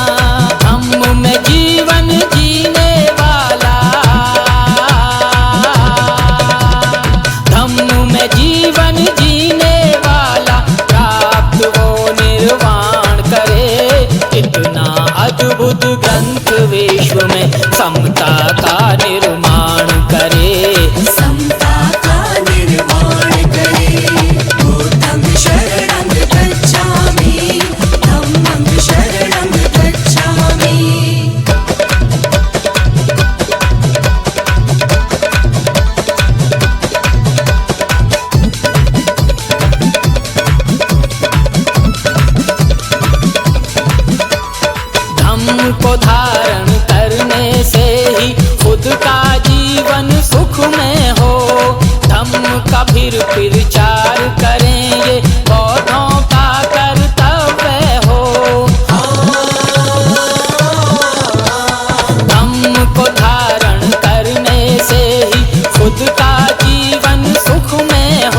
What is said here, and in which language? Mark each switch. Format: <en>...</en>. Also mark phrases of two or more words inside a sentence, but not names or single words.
<hi>जीवन जीने वाला धम्म में जीवन जीने वाला प्राप्त वो निर्वाण करे। इतना अद्भुत ग्रंथ विश्व में समता का निर्माण करे, समता का निर्माण करे।</hi> <pi>बुद्धं शरणं गच्छामि, धम्मं शरणं गच्छामि।</pi> <hi>धम्म को धारण करने से ही खुद का जीवन सुख में हो। धम्म का फिर प्रचार करेंगे बौद्धों का कर्तव्य हो। धम्म को धारण करने से ही खुद का जीवन सुख में हो।</hi>